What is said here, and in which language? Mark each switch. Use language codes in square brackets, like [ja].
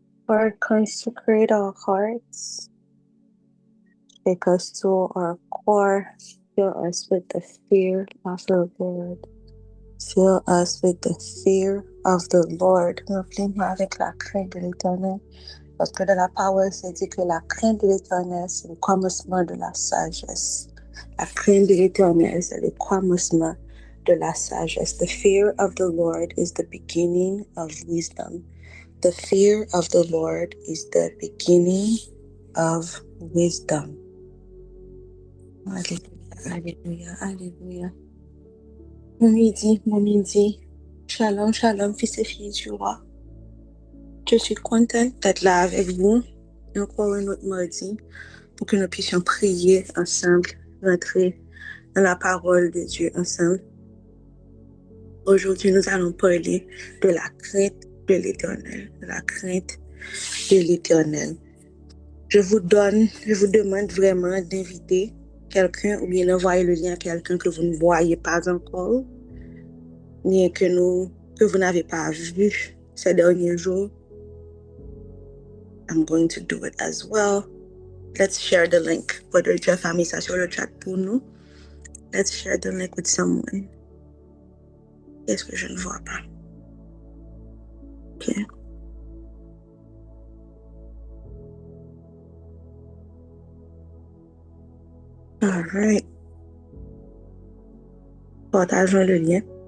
[en] Lord, consecrate our hearts. Take us to our core. Fill us with the fear of the Lord. Fill us with the fear of the Lord. [fr] Remplis-moi avec la crainte de l'Éternel. Parce que dans la parole, c'est dit que la crainte de l'Éternel, c'est le commencement de la sagesse. La crainte de l'Éternel, c'est le commencement de la sagesse. [en] The fear of the Lord is the beginning of wisdom. The fear of the Lord is the beginning of wisdom. [fr] Alléluia, alléluia, alléluia. Mon midi. Shalom, shalom, fils et filles du roi. Je suis contente d'être là avec vous encore un autre mardi pour que nous puissions prier ensemble, rentrer dans la parole de Dieu ensemble. Aujourd'hui, nous allons parler de la crainte de l'Éternel, de la crainte de l'Éternel. Je vous demande vraiment d'inviter quelqu'un ou bien d'envoyer le lien à quelqu'un que vous ne voyez pas encore, bien que vous n'avez pas vu ces derniers jours. [en] I'm going to do it as well. Let's share the link. [fr] Brother Jeff a mis ça sur le chat pour nous. [en] Let's share the link with someone. [fr] Qu'est-ce que je ne vois pas? [en] OK. All right. [fr] Partageons le lien.